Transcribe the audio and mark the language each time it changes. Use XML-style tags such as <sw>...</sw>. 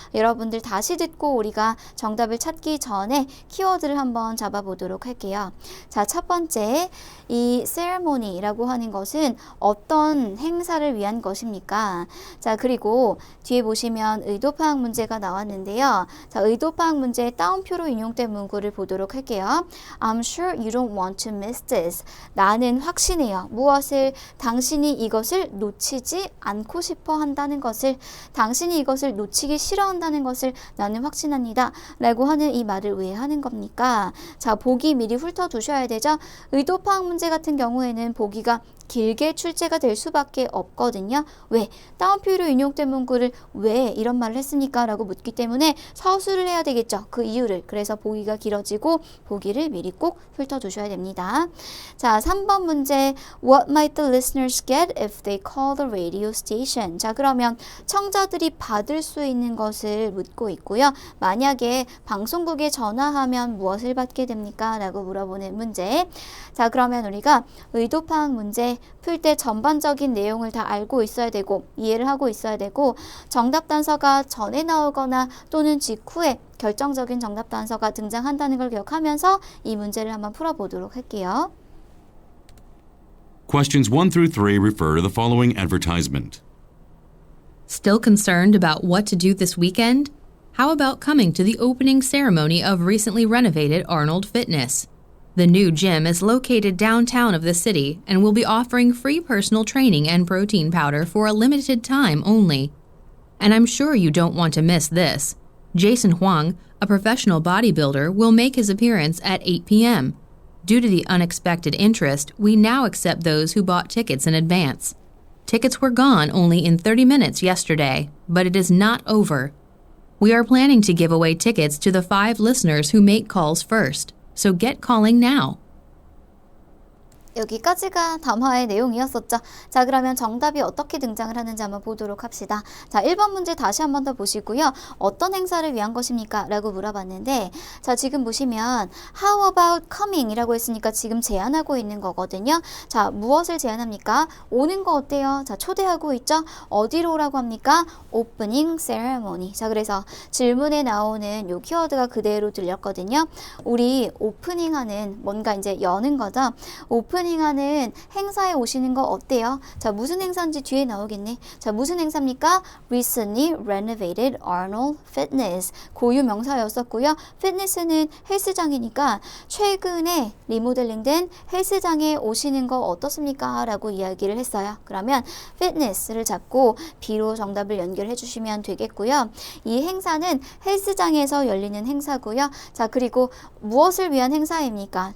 <ko>여러분들 다시 듣고 우리가 정답을 찾기 전에 키워드를 한번 잡아보도록 할게요. 자, 첫 번째, 이 ceremony라고 하는 것은 어떤 행사를 위한 것입니까? 자, 그리고 뒤에 보시면 의도 파악 문제가 나왔는데요. 자, 의도 파악 문제의 따옴표로 인용된 문구를 보도록 할게요.</ko> <en>I'm sure you don't want to miss this.</en> <ko>나는 확신해요. 무엇을? 당신이 이것을 놓치지 않고 싶어 한다는 것을, 당신이 이것을 놓치기 싫어한다는 것을 나는 확신합니다 라고 하는 이 말을 왜 하는 겁니까? 자, 보기 미리 훑어두셔야 되죠. 의도 파악 문제 같은 경우에는 보기가 길게 출제가 될 수밖에 없거든요. 왜? 다운표로 인용된 문구를 왜 이런 말을 했습니까? 라고 묻기 때문에 서술을 해야 되겠죠. 그 이유를. 그래서 보기가 길어지고 보기를 미리 꼭 훑어두셔야 됩니다. 자, 3번 문제.</ko> <en>What might the listeners get if they call the radio station?</en> <ko>자, 그러면 청자들이 받을 수 있는 것을 묻고 있고요. 만약에 방송국에 전화하면 무엇을 받게 됩니까? 라고 물어보는 문제. 자, 그러면 우리가 의도파악 문제 풀 때 전반적인 내용을 다 알고 있어야 되고 이해를 하고 있어야 되고 정답 단서가 전에 나오거나 또는 직후에 결정적인 정답 단서가 등장한다는 걸 기억하면서 이 문제를 한번 풀어보도록 할게요.</ko> <en>Questions 1 through 3 refer to the following advertisement. Still concerned about what to do this weekend? How about coming to the opening ceremony of recently renovated Arnold Fitness? The new gym is located downtown of the city and will be offering free personal training and protein powder for a limited time only. And I'm sure you don't want to miss this. Jason Huang, a professional bodybuilder, will make his appearance at 8 p.m. Due to the unexpected interest, we now accept those who bought tickets in advance. Tickets were gone only in 30 minutes yesterday, but it is not over. We are planning to give away tickets to the 5 listeners who make calls first. So get calling now.</en> <ko>여기까지가 담화의 내용이었었죠. 자, 그러면 정답이 어떻게 등장을 하는지 한번 보도록 합시다. 자, 1번 문제 다시 한 번 더 보시고요. 어떤 행사를 위한 것입니까? 라고 물어봤는데 자, 지금 보시면</ko> <en>How about coming?</en> <ko>이라고 했으니까 지금 제안하고 있는 거거든요. 자, 무엇을 제안합니까? 오는 거 어때요? 자, 초대하고 있죠? 어디로 오라고 합니까?</ko> <en>Opening ceremony.</en> <ko>자, 그래서 질문에 나오는 요 키워드가 그대로 들렸거든요. 우리 오프닝하는 뭔가 이제 여는 거죠. 오프닝하는 행사에 오시는 거 어때요? 자, 무슨 행사인지 뒤에 나오겠네. 자, 무슨 행사입니까?</ko> <en>Recently renovated Arnold Fitness.</en> <ko>고유 명사였었고요. 피트니스는 헬스장이니까 최근에 리모델링된 헬스장에 오시는 거 어떻습니까? 라고 이야기를 했어요. 그러면 fitness를 잡고 B로 정답을 연결해 주시면 되겠고요. 이 행사는 헬스장에서 열리는 행사고요. 자, 그리고 무엇을 위한 행사입니까?</ko>